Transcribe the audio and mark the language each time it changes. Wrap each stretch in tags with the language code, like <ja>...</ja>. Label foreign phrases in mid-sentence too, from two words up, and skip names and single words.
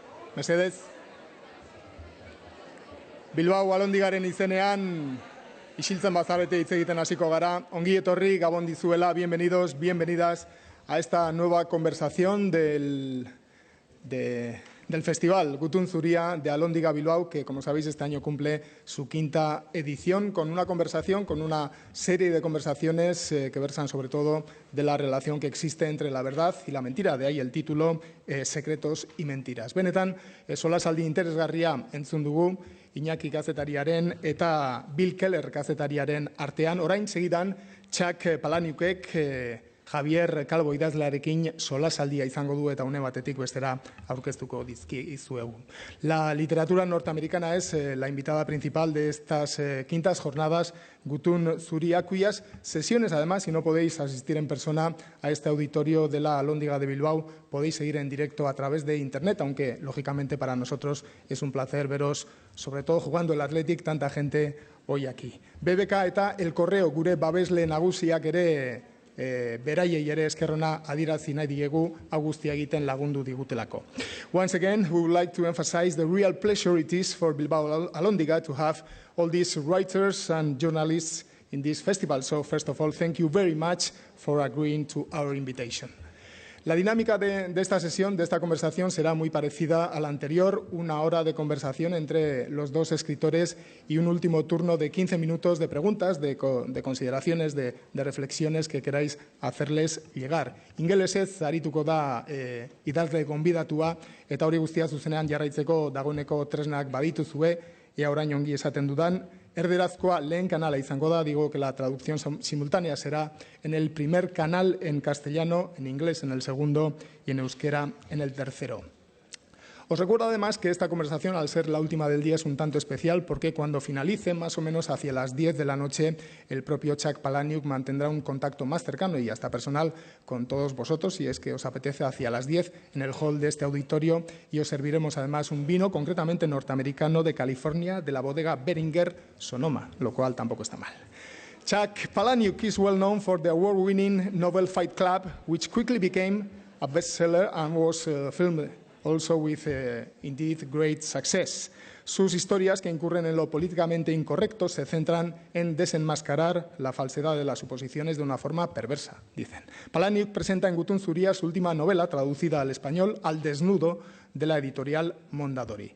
<eu>Mesedez. Bilbao Alhóndigaren izenean isiltzen bazarete hitz egiten hasiko gara. Ongi etorri, gabon dizuela,</eu> <es>bienvenidos, bienvenidas a esta nueva conversación del festival Gutun Zuria de AlhóndigaBilbao, que, como sabéis, este año cumple su quinta edición, con una conversación, con una serie de conversaciones que versan sobre todo de la relación que existe entre la verdad y la mentira. De ahí el título, Secretos y mentiras.</es> <eu>Benetan, solasaldi interesgarria entzun dugu, Iñaki kazetariaren eta Bill Keller kazetariaren artean. Orain segidan, Palahniukek Javier Calvo idazlearekin solasaldia izango du eta une batetik bestera aurkeztuko dizkizuegu.</eu> <es>La literatura norteamericana es la invitada principal de estas quintas jornadas Gutun Zuria, cuyas sesiones, además, si no podéis asistir en persona a este auditorio de la Alhóndiga de Bilbao, podéis seguir en directo a través de Internet, aunque, lógicamente, para nosotros es un placer veros, sobre todo jugando el Athletic, tanta gente hoy aquí.</es> <eu>BBK eta El Correo, gure babesle nagusiak ere beraiei ere eskerrona adierazi nahi diegu guztia egiten lagundu digutelako.</eu> <en>Once again, we would like to emphasize the real pleasure it is for Bilbao Alhóndiga to have all these writers and journalists in this festival. So, first of all, thank you very much for agreeing to our invitation.</en> <es>La dinámica de esta sesión, de esta conversación, será muy parecida a la anterior, una hora de conversación entre los dos escritores y un último turno de 15 minutos de preguntas, de consideraciones, de reflexiones que queráis hacerles llegar.</es> <eu>Ingelesez arituko da idazle gonbidatua eta hori guztia zuzenean jarraitzeko dagoeneko tresnak badituzue, ea orain ongi esaten dudan. Erderazkoa lehen kanala izango da,</eu> <es>digo que la traducción simultánea será en el primer canal en castellano, en inglés en el segundo y en euskera en el tercero. Os recuerdo además que esta conversación, al ser la última del día, es un tanto especial porque cuando finalice, más o menos hacia las 10 de la noche, el propio Palahniuk mantendrá un contacto más cercano y hasta personal con todos vosotros, si es que os apetece, hacia las 10 en el hall de este auditorio, y os serviremos además un vino concretamente norteamericano de California, de la bodega Beringer Sonoma, lo cual tampoco está mal.</es> <en>Palahniuk is well known for the award-winning novel Fight Club, which quickly became a bestseller and was filmed also with, indeed, great success.</en> <es>Sus historias, que incurren en lo políticamente incorrecto, se centran en desenmascarar la falsedad de las suposiciones de una forma perversa, dicen. Palahniuk presenta en Gutun Zuria su última novela, traducida al español, Al desnudo, de la editorial Mondadori.</es>